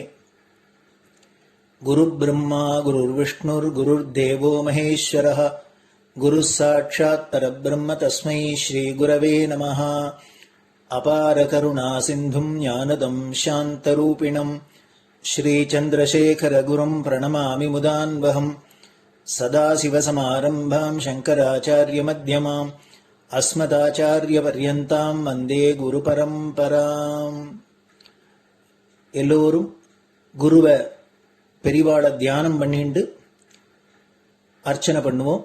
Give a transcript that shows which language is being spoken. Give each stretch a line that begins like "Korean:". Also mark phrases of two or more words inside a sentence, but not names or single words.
Sanskrit: गुरुब्रह्मा गुरुर्विष्णुर्गुरुर्देवो महेश्वरः गुरुः साक्षात् परब्रह्म तस्मै श्रीगुरवे नमः. अपारकरुणासिन्धुम् ज्ञानदम् शान्तरूपिणम् श्रीचन्द्रशेखरगुरुम् प्रणमामि मुदान्वहम्. सदाशिवसमारम्भां शङ्कराचार्यमध्यमाम् अस्मदाचार्यपर्यन्तां वन्दे गुरु परम्पराम्.
Tamil: எல்லோரும் குருவை பெரிவாளை தியானம் பண்ணிண்டு அர்ச்சனை பண்ணுவோம்.